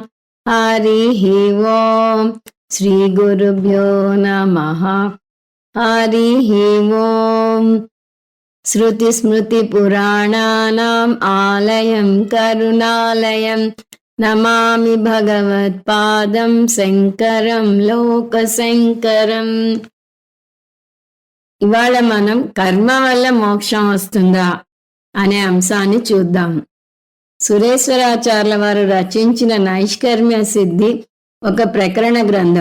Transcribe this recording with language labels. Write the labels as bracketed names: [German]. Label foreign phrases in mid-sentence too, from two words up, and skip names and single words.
[Sanskrit] हरिः ओम्। श्रीगुरुभ्यो नमः। हरिः ओम्। श्रुतिस्मृतिपुराणानाम् आलयं करुणालयं नमामि भगवत्पादं శంకరం లోకశంకరం. [Telugu] ఇవాళ మనం కర్మ వల్ల మోక్షం వస్తుందా అనే అంశాన్ని చూద్దాం. సురేశ్వరాచార్యుల వారు రచించిన నైష్కర్మ్య సిద్ధి ఒక ప్రకరణ గ్రంథం.